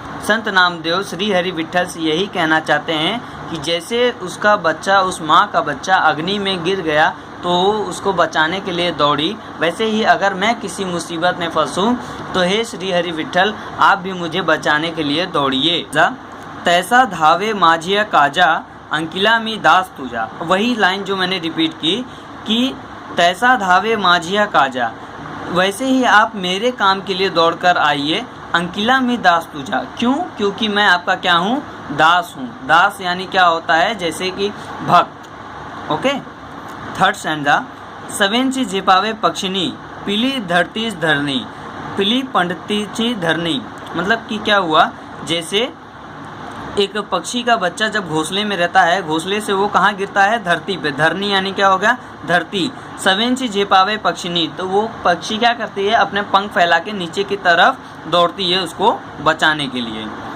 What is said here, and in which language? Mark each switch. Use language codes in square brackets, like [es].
[hi] संत नामदेव श्री हरि विट्ठल से यही कहना चाहते हैं कि जैसे उसका बच्चा, उस माँ का बच्चा अग्नि में गिर गया तो उसको बचाने के लिए दौड़ी, वैसे ही अगर मैं किसी मुसीबत में फंसूँ तो हे श्री हरि विट्ठल, आप भी मुझे बचाने के लिए दौड़िए। [mr] तैसा धावे माझिया काजा अंकिला मी दास तुझा। [hi] वही लाइन जो मैंने रिपीट की कि [mr] तैसा धावे माझिया काजा, [hi] वैसे ही आप मेरे काम के लिए दौड़कर आइए। [mr] अंकिला मी दास तुझा, [hi] क्यों, क्योंकि मैं आपका क्या हूँ, दास हूँ। दास यानी क्या होता है, जैसे कि भक्त। ओके। Third stanza. [mr] सवेंची झेपावे पक्षिणी पिली धरतीच धरणी, पिली पंडितीची धरणी। [hi] मतलब कि क्या हुआ, जैसे एक पक्षी का बच्चा जब घोंसले में रहता है, घोंसले से वो कहाँ गिरता है, धरती पे। धरनी यानी क्या हो गया, धरती। [mr] सवेंची झेपावे पक्षिणी, [hi] तो वो पक्षी क्या करती है, अपने पंख फैला के नीचे की तरफ दौड़ती है उसको बचाने के लिए।